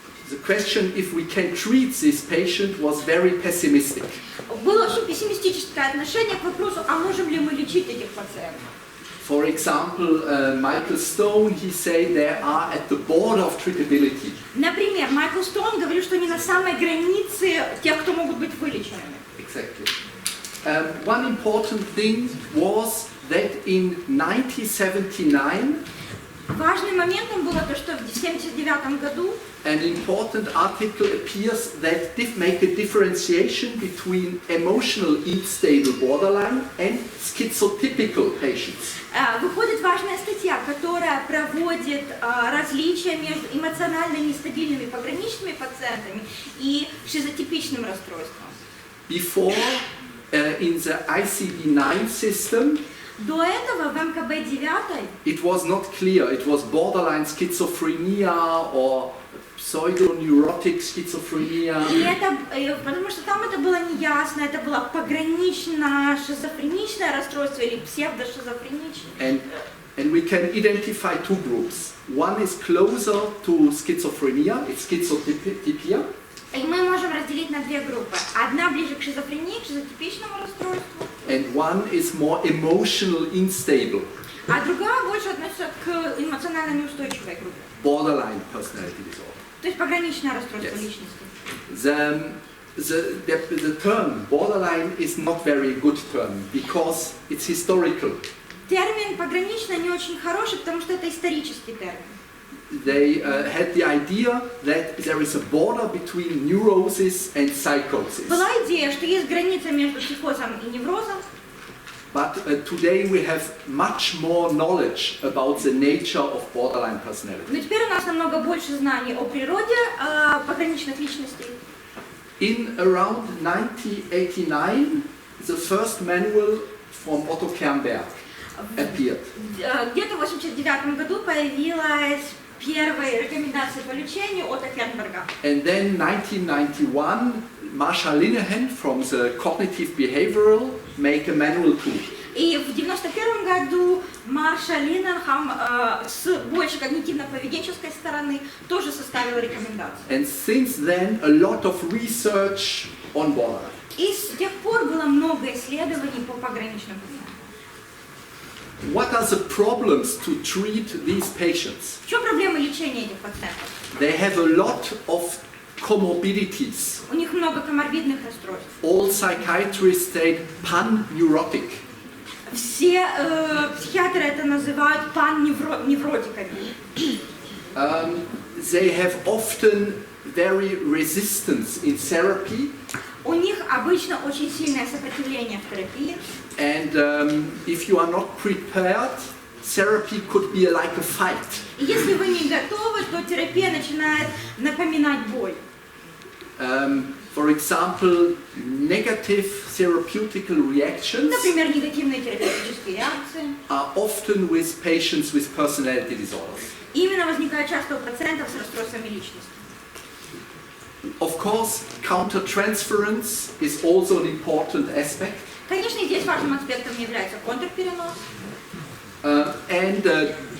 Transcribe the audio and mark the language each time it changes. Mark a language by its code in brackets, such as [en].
[en] the question if we can treat this patient was very pessimistic. [ru] было очень пессимистическое отношение к вопросу, а можем ли мы лечить этих пациентов. [en] For example, Michael Stone, he said they are at the border of treatability. [ru] Например, Майкл Стоун говорил, что они на самой границе тех, кто могут быть вылеченными. [en] Exactly. One important thing was that in 1979, [ru] Важным моментом было то, что в 1979 году [en] an important article appears that make a differentiation between emotional unstable borderline and schizotypical patients. [ru] выходит важная статья, которая проводит различия между эмоционально нестабильными пограничными пациентами и шизотипичным расстройством. [en] Before, in the ICD-9 system, [ru] До этого в МКБ-9 [en] it was not clear. It was borderline schizophrenia or pseudoneurotic schizophrenia. [ru] потому что там это было неясно, это было погранично-шизофреничное расстройство или псевдошизофреничное. [en] And we can identify two groups. One is closer to schizophrenia, it's schizotypia. [ru] И мы можем разделить на две группы. Одна ближе к шизофрении, к шизотипичному расстройству, [en] And one is more emotional unstable, [ru] а другая больше относится к эмоционально неустойчивой группе. [en] borderline personality disorder. [ru] То есть пограничное расстройство [en] Yes. [ru] личности. [en] The term borderline is not very good term because it's historical. [ru] Термин пограничное не очень хороший, потому что это исторический термин. [en] They had the idea that there is a border between neurosis and psychosis. [ru] Была идея, что есть граница между психозом и неврозом, [en] But today we have much more knowledge about the nature of borderline personality. [ru] но теперь у нас намного больше знаний о природе пограничных личностей. [en] In around 1989, the first manual from Otto Kernberg appeared. [ru] Где-то в 1989 году появилась первая рекомендация по лечению от Кернберга. [en] And then 1991, Marsha Linehan from the cognitive behavioral make a manual too. [ru] И в 1991 году Марша Линненхам с больше когнитивно-поведенческой стороны тоже составила рекомендации. [en] And since then, a lot of research on borderline. [ru] И с тех пор было много исследований по пограничным пациентам. [en] What are the problems to treat these patients? [ru] В чем проблема лечения этих пациентов? [en] They have a lot of comorbidities. [ru] У них много коморбидных расстройств. [en] All psychiatrists say pan-neurotic. [ru] Все психиатры это называют пан-невротиками. [en] They have often very resistance in therapy. [ru] У них обычно очень сильное сопротивление в терапии. [en] And if you are not prepared, therapy could be like a fight. [ru] И если вы не готовы, то терапия начинает напоминать бой. [en] For example, negative therapeutical reactions [ru] Например, негативные терапевтические реакции. [en] are often with patients with personality disorders. [ru] именно возникают часто у пациентов с расстройствами личности. [en] Of course, countertransference is also an important aspect. [ru] Конечно, и здесь важным аспектом является контрперенос.